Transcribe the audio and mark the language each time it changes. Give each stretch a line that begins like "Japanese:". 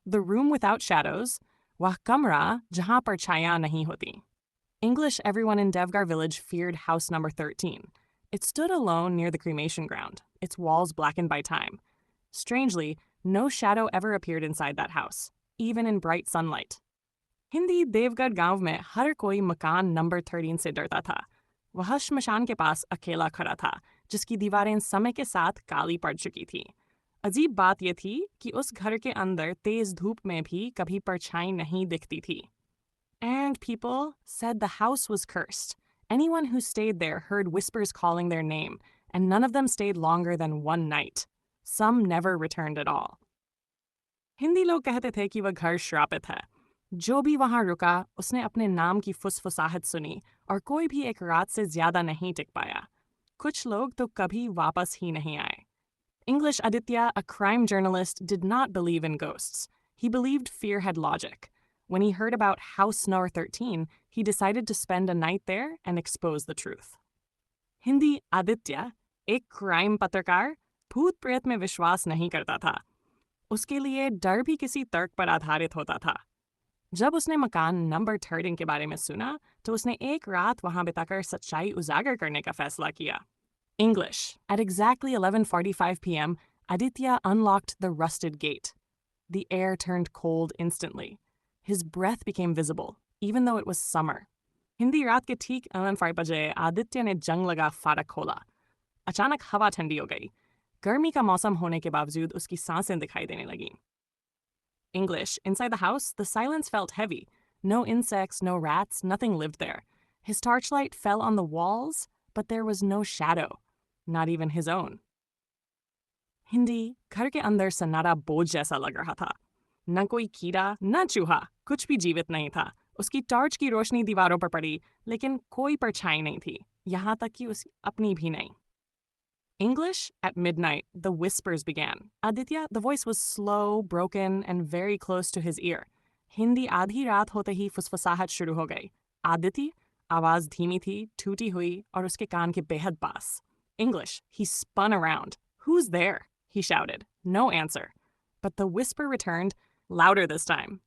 English: The room without shadows,
Hindi: वह कमरा जहां परछाइयां नहीं होती.
English: English everyone in Devgar village feared house number 13. It stood alone near the cremation ground, its walls blackened by time. Strangely, no shadow ever appeared inside that house, even in bright sunlight.
Hindi: Hindi Deogarh गांव में हर कोई मकान number 13 से डरता था. वह श्मशान के पास अकेला खड़ा था, जिसकी दीवारें समय के साथ काली पड़ चुकी थी. अजीब बात यह थी कि उस घर के अंदर तेज धूप में भी कभी परछाई नहीं दिखती थी.
English: And people said the house was cursed. Anyone who stayed there heard whispers calling their name, and none of them stayed longer than one night. Some never returned at all.
Hindi: Hindi लोग कहते थे कि वह घर श्रापित है. जो भी वहां रुका उसने अपने नाम की फुसफुसाहट सुनी और कोई भी एक रात से ज्यादा नहीं टिक पाया. कुछ लोग तो कभी वापस ही नहीं आए.
English: English Aditya, a crime journalist, did not believe in ghosts. He believed fear had logic. When he heard about House Number 13, he decided to spend a night there and expose the truth.
Hindi: Hindi Aditya, एक crime पत्रकार, भूत प्रेत में विश्वास नहीं करता था. उसके लिए डर भी किसी तर्क पर आधारित होता था. जब उसने मकान नंबर 13 के बारे में सुना, तो उसने एक रात वहां बिताकर सच्चाई उजागर करने का फैसला किया.
English: English. At exactly 11:45 p.m., Aditya unlocked the rusted gate. The air turned cold instantly. His breath became visible, even though it was summer.
Hindi: Hindi रात के ठीक 11:05 बजे आदित्य ने जंग लगा फाटक खोला. अचानक हवा ठंडी हो गई. गर्मी का मौसम होने के बावजूद उसकी सांसें दिखाई देने लगीं.
English: English. Inside the house, the silence felt heavy. No insects, no rats, nothing lived there. His torchlight fell on the walls, but there was no shadow. Not even his own.
Hindi: Hindi घर के अंदर सन्नाटा बोझ जैसा लग रहा था. न कोई कीड़ा, न चूहा, कुछ भी जीवित नहीं था. उसकी टॉर्च की रोशनी दीवारों पर पड़ी, लेकिन कोई परछाई नहीं थी, यहाँ तक कि उसकी अपनी भी नहीं.
English: English, at midnight, the whispers began. Aditya, the voice was slow, broken, and very close to his ear.
Hindi: Hindi आधी रात होते ही फुसफुसाहट शुरू हो गई. आदित्य, आवाज धीमी थी, टूटी हुई और उसके कान के बेहद पास.
English: English, he spun around. Who's there? He shouted. No answer. But the whisper returned, louder this time.